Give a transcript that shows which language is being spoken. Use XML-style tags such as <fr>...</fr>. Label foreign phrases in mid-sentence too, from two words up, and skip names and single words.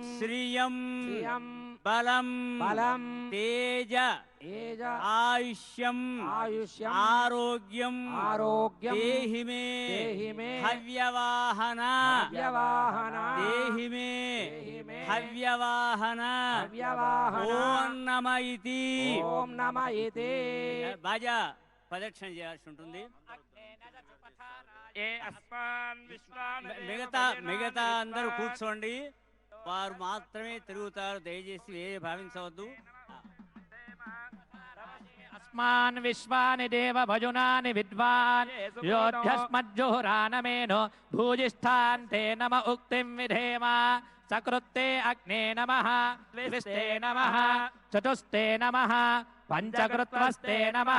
<sa>श्रियं बलं तेज आयुष्यं आरोग्यं देहि मे हव्यवाहन देहि मे हव्यवाहन ओम नमः इति बाजा</sa> <te>ప్రదక్షిణ చేయాల్సి ఉంటుంది మిగతా అందరూ కూర్చోండి వారు మాత్రమే తిరుగుతారు దయచేసి వేరే భావించవద్దు</te> <sa>अस्मान् विश्वानि देव भजुनानि विद्वान् योऽध्यस्मज्जुहुरानमेनो भूजिष्ठान्ते नम उक्तिं विधेम सकृत्ते अग्ने नमः द्विस्ते नमः चतुस्ते नमः पञ्चकृत्वस्ते नमः</sa>